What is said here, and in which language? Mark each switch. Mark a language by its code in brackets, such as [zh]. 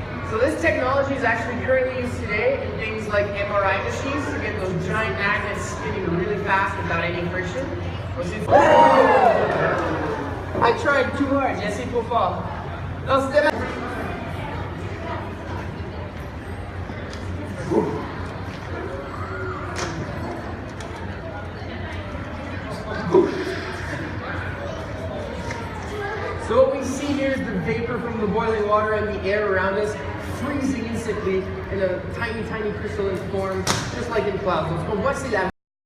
[en] So this technology is actually currently used today in things like MRI machines to get those giant magnets spinning really fast without any friction. I tried too hard, [fr] j'ai essayé trop fort. Non, c'était [en] So what we see here is the vapor from the boiling water and the air around us freezing instantly in a tiny, tiny crystalline form, just like in clouds. So [fr] voici la